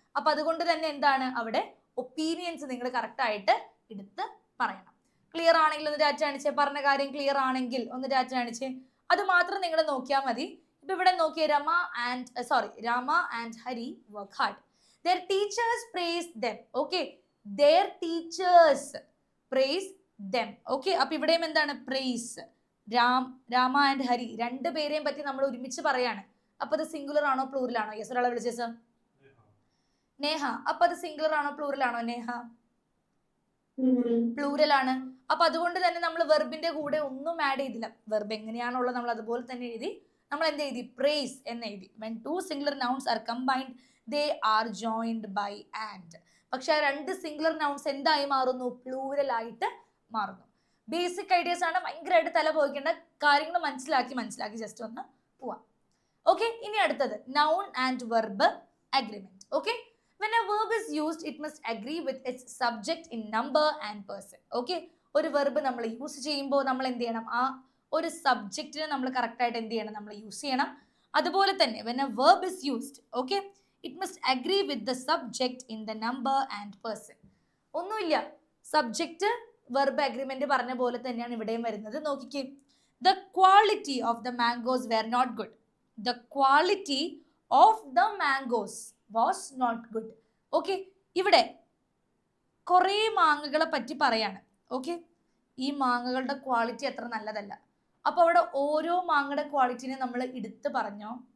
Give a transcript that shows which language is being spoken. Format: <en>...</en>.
<ml>അപ്പൊ അതുകൊണ്ട് തന്നെ എന്താണ് അവിടെ ഒപ്പീനിയൻസ് നിങ്ങൾ കറക്റ്റ് ആയിട്ട് എടുത്ത് പറയണം. ക്ലിയർ ആണെങ്കിൽ ഒന്ന് ഡാറ്റ കാണിച്ചേ. പറഞ്ഞ കാര്യം ക്ലിയർ ആണെങ്കിൽ ഒന്ന് ഡാറ്റ കാണിച്ചേ. അത് മാത്രം നിങ്ങൾ നോക്കിയാൽ മതി. ഇപ്പൊ ഇവിടെ നോക്കിയേ,</ml> <en>Rama and Hari work hard. Their teachers praised them. Okay, their teachers praised them.</en> <ml>Okay, അപ്പൊ ഇവിടെയും എന്താണ്? പ്രൈസ്. രാമ ആൻഡ് ഹരി രണ്ടുപേരെയും പറ്റി നമ്മൾ ഒരുമിച്ച് പറയാണ്. അപ്പൊ അത് സിംഗുലർ ആണോ പ്ലൂറൽ ആണോ? യെസ്, ഒരാളെ വിളിച്ചേ സർ. നേഹ, അപ്പൊ അത് സിംഗുലർ ആണോ പ്ലൂറൽ ആണോ? നേഹ, പ്ലൂറൽ ആണ്. അപ്പൊ അതുകൊണ്ട് തന്നെ നമ്മൾ വെർബിന്റെ കൂടെ ഒന്നും ആഡ് ചെയ്തില്ല. വെർബ് എങ്ങനെയാണുള്ളത് നമ്മൾ അതുപോലെ തന്നെ എഴുതി. നമ്മൾ എന്ത് എഴുതി? പ്രൈസ് എന്ന് എഴുതി.</ml> <en>when two singular nouns are combined they are joined by and.</en> <ml>പക്ഷെ ആ രണ്ട് സിംഗുലർ നൗൺസ് എന്തായി മാറുന്നു? പ്ലൂറൽ ആയിട്ട് മാറുന്നു. ബേസിക് ഐഡിയാസ് ആണ്, ഭയങ്കരമായിട്ട് തല പോയിക്കേണ്ട കാര്യങ്ങൾ മനസ്സിലാക്കി ജസ്റ്റ് ഒന്ന് പോവാം. ഓക്കെ, ഇനി അടുത്തത് noun and verb agreement.</ml> <en>Okay, when a verb is used it must agree with its subject in number and person.</en> <ml>Okay, ഒരു വെർബ് നമ്മൾ യൂസ് ചെയ്യുമ്പോൾ നമ്മൾ എന്ത് ചെയ്യണം? ആ ഒരു സബ്ജക്റ്റിനെ നമ്മൾ കറക്റ്റ് ആയിട്ട് എന്ത് ചെയ്യണം? നമ്മൾ യൂസ് ചെയ്യണം. അതുപോലെ തന്നെ</ml> <en>when a verb is used, okay, it must agree with the subject in the number and person.</en> <ml>ഒന്നുമില്ല, സബ്ജക്റ്റ് വെർബ് അഗ്രിമെന്റ് പറഞ്ഞ പോലെ തന്നെയാണ് ഇവിടെയും വരുന്നത്. നോക്കിക്കേ,</ml> <en>the quality of the mangoes were not good. The quality of the mangoes was not good. Okay,</en> <ml>ഇവിടെ കുറേ മാങ്ങകളെ പറ്റി പറയാണ്. ഓക്കെ, ഈ മാങ്ങകളുടെ ക്വാളിറ്റി അത്ര നല്ലതല്ല. അപ്പൊ അവിടെ ഓരോ മാങ്ങയുടെ ക്വാളിറ്റിനെ നമ്മൾ എടുത്ത് പറഞ്ഞോ.</ml>